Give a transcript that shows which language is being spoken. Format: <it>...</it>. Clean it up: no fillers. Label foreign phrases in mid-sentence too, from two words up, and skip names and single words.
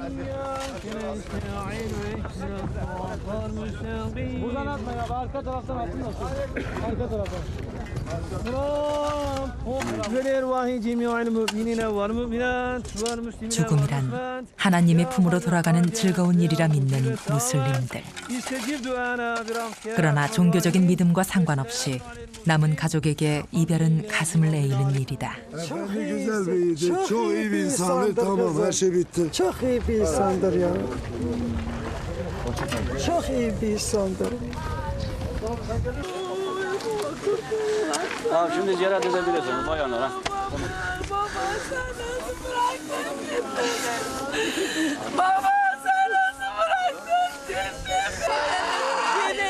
<ko>죽음이란 하나님의 품으로 돌아가는 즐거운 일이라 믿는 무슬림들. 그러나 종교적인 믿음과 상관없이 남은 가족에게 이별은 가슴을 에이는 일이다.</ko> <tr>Çok iyi bir insandır. Tamam, her şey bitti. Çok iyi bir insandır ya. Çok iyi bir insandır. Tamam, şimdi ziyaret edebilirsin bayanlara. Baba sen nasıl bıraktın şimdi?</tr>